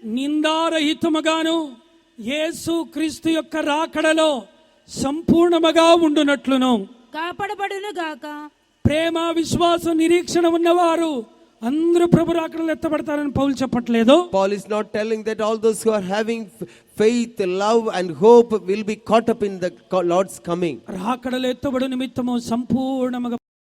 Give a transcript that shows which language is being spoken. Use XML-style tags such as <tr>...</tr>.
<te>నిందారహితముగాను యేసు క్రీస్తు యొక్క రాకడలో సంపూర్ణముగా ఉండునట్లును కాపాడబడును గాక. ప్రేమ, విశ్వాసం, నిరీక్షణ ఉన్నవారు అందరూ ప్రభు రాకడలో ఎత్తబడతారని పౌలు చెప్పట్లేదు.</te> <en>Paul is not telling that all those who are having faith, love and hope will be caught up in the Lord's coming.</en> <te>రాకడలో ఎత్తబడు నిమిత్తము సంపూర్ణముగా</te>